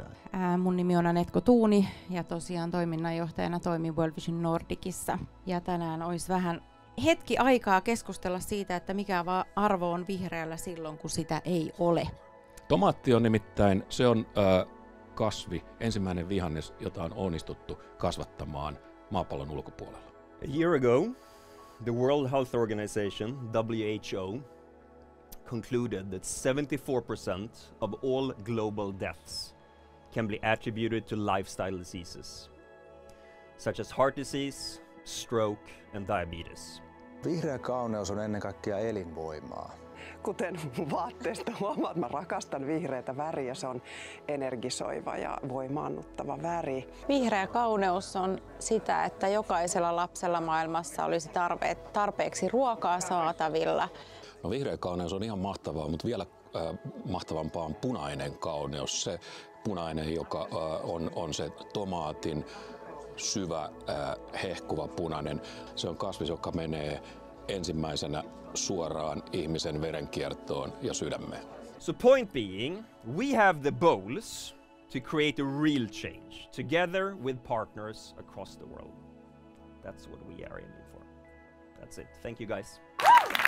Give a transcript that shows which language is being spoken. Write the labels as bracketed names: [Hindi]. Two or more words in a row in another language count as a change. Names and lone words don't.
[Finnish] Mun nimi on Anetko Tuuni ja tosiaan toiminnanjohtajana toimin World Vision Nordicissa. Ja tänään olisi vähän hetki aikaa keskustella siitä, että mikä arvo on vihreällä silloin, kun sitä ei ole. Tomaatti on nimittäin, se on kasvi, ensimmäinen vihannes, jota on onnistuttu kasvattamaan maapallon ulkopuolella. [English] A year ago, the World Health Organization, WHO, concluded that 74% of all global deaths can be attributed to lifestyle diseases, such as heart disease, stroke and diabetes. [Finnish] Vihreä kauneus on ennen kaikkea elinvoimaa. Kuten vaatteesta huomaat, mä rakastan vihreätä väriä. Se on energisoiva ja voimaannuttava väri. Vihreä kauneus on sitä, että jokaisella lapsella maailmassa olisi tarpeeksi ruokaa saatavilla. No, vihreä kauneus on ihan mahtavaa, mutta vielä mahtavampaa on punainen kauneus. Se punainen, joka on se tomaatin syvä, hehkuva punainen. Se on kasvis, joka menee ensimmäisenä suoraan ihmisen verenkiertoon ja sydämeen. [English] So point being, we have the goals to create a real change together with partners across the world. That's what we are aiming for. That's it. Thank you guys.